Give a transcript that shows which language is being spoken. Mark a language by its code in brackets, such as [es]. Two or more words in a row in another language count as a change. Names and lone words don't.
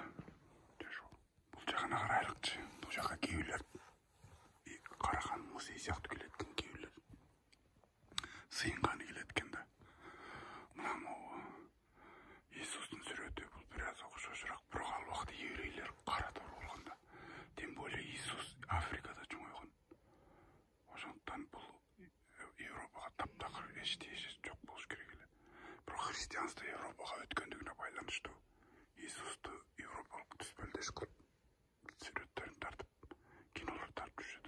[ky] Бул жагына карайлыкчы. Бул жака кээбирлер караган музей сыяктуу келет экен, кээбирлер сыйынганы келет экен да. Мына могу Иисустун сүрөтү бул бир аз окшошураак, бирок ал убакта еврейлер кара тор болгондо. [ru] Тем более [ky] Иисус Африкада чоңойгон. Ошондуктан бул Европага таптакыр эчтеше жок болуш керек эле. Бирок христианство Европага өткөндүгүнө байланыштуу Иисусту европалык түспөлдөш кылып сүрөттөрүн тартып, кинолор тартып жүрүшөт.